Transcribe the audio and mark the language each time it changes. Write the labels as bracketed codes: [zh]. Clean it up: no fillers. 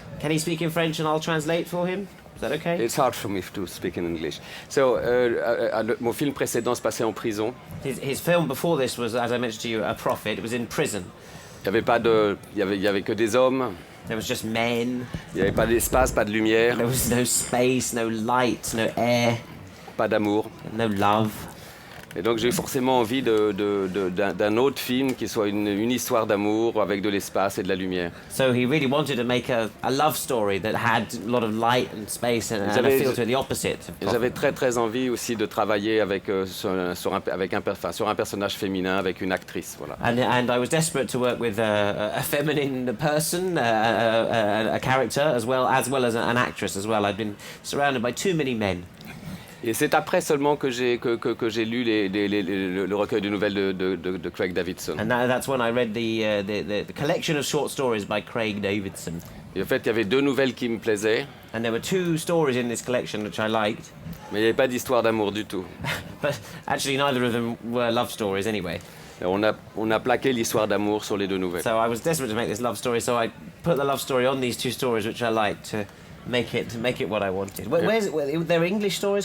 [en] Can he speak in French and I'll translate for him? Is that okay? It's hard for me to speak in English. [fr] So, mon film précédent se passait en prison. [en] His film before this was, as I mentioned to you, A Prophet. It was in prison. [fr] Il y avait que des hommes. [en] There was just men. [fr] Il n'y avait pas d'espace, pas de lumière. [en] There was no space, no light, no air. [fr] Pas d'amour. [en] No love. [fr] Et donc j'ai eu forcément envie d'un autre film qui soit une histoire d'amour avec de l'espace et de la lumière. [en] So he really wanted to make a love story that had a lot of light and space and a feel to the opposite. [fr] J'avais très envie aussi de travailler sur un personnage féminin, avec une actrice. Voilà. [en] And I was desperate to work with a feminine person, a character, as well as an actress as well. I'd been surrounded by too many men. [fr] Et c'est après seulement que j'ai lu le recueil de nouvelles de Craig Davidson. [en] And that's when I read the collection of short stories by Craig Davidson. [fr] Et en fait, il y avait deux nouvelles qui me plaisaient. [en] And there were two stories in this collection which I liked. [fr] Mais il n'y avait pas d'histoire d'amour du tout. [en] But actually neither of them were love stories anyway. [fr] Et on a plaqué l'histoire d'amour sur les deux nouvelles. [en] So I was desperate to make this love story, so I put the love story on these two stories which I liked to make it what I wanted. They're English stories.